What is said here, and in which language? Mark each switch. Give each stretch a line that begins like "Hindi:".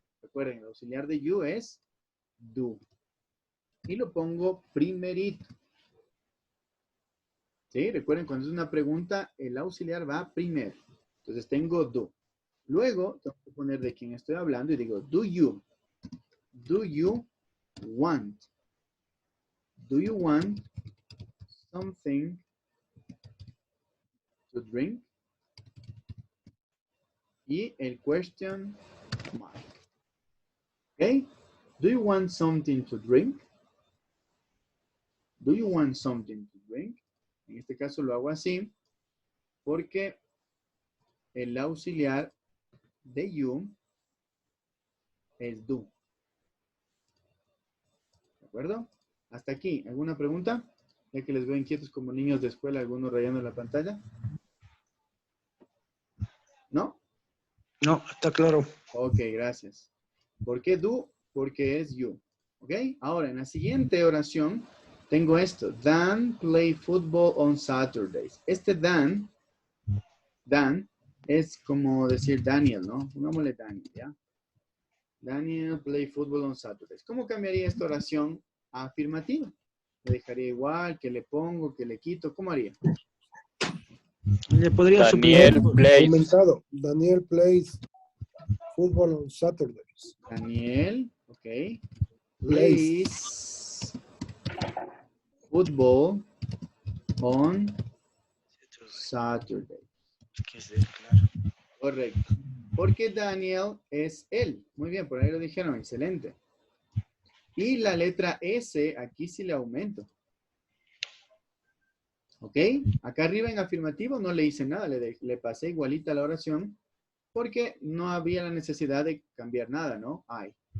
Spanish: Recuerden, el auxiliar de you es do. Y lo pongo primerito. ¿Sí? Recuerden, cuando es una pregunta, el auxiliar va primero. Entonces tengo do. Luego, tengo que poner de quién estoy hablando y digo,
English: do you want? Do you want something to drink?
Spanish: y el question mark. ¿Ok?
English: Do you want something to drink? Do you want something to drink?
Spanish: En este caso lo hago así porque el auxiliar de you es do. ¿De acuerdo? Hasta aquí. ¿Alguna pregunta? Ya que les veo inquietos como niños de escuela, algunos rayando la pantalla. ¿No? No, está claro. Ok, gracias. ¿Por qué do? Porque es you. ¿Ok? Ahora, en la siguiente oración, tengo esto.
English: Dan play football on Saturdays.
Spanish: Este Dan es como decir Daniel, ¿no? Pongámosle Daniel, ¿ya?
English: Daniel play football on Saturdays.
Spanish: ¿Cómo cambiaría esta oración a afirmativa? ¿Le dejaría igual? ¿Qué le pongo? ¿Qué le quito? ¿Cómo haría? Le podría Daniel suplir.
English: plays.
Spanish: Aumentado.
English: Daniel plays football on Saturdays.
Spanish: Daniel, ok.
English: Plays football on Saturday.
Spanish: Correcto. Porque Daniel es él. Muy bien, por ahí lo dijeron. Excelente. Y la letra S, aquí sí le aumento. ¿Ok? Acá arriba en afirmativo no le hice nada. Le pasé igualita la oración porque no había la necesidad de cambiar nada, ¿no? Hay.